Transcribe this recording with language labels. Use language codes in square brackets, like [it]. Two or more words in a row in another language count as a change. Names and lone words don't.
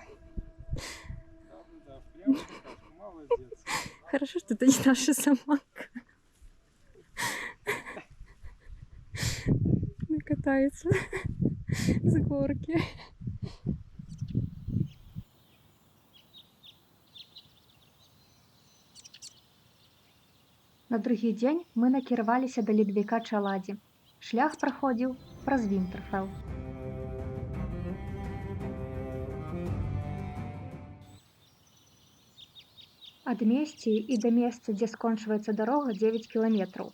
[ru] Да-да-да, прям в какашку. Молодец. Хорошо, что это не наша собака. Она катается с горки. [be] На другі дзень мы накіраваліся да ледавіка Чаладзі. Шлях праходзіў праз Вінтэрфелл. Ад Месціі і да месца, дзе скончваецца дарога, 9 кіламетраў.